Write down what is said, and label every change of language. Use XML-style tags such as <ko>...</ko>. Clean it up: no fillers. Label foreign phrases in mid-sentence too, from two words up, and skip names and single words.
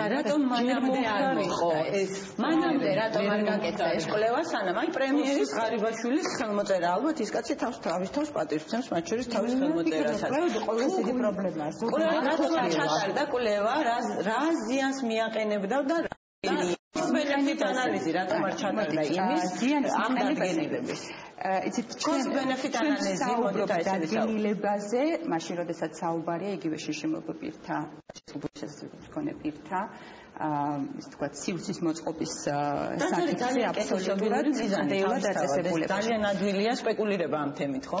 <ka>და რატომ მანამდე არ იყო ეს? მანამდე რატომ არ გაკეთდა ეს კვლევა, სანამ აი პრემიერის ღარიბაშვილის ხელმოწერა, ალბათ ის კაცი თავის პატივს ცემს, მათ შორის თავის ხელმოწერას. კვლევა ყოველთვის დიდი პრობლემაა. რატომ არ ჩატარდა კვლევა, რა ზიანს მიაყენებდა და</ka> <en>cost-benefit</en> <ka>ანალიზი რატომ არ ჩატარდა იმის ამ დადგენილების? იცით,</ka> <en>cost-benefit</en> <ka>ანალიზი მოდით აი დადგენილებაზე, მაშინ როდესაც საუბარია იგივე შშმპ-პირთა, პირთა, ისე თქვა, სივრცის მოწყობის საკითხზე აბსოლუტურად მიზანად დაწესებული. ძალიან ადვილია სპეკულირება ამ თემით, ხო?</ka>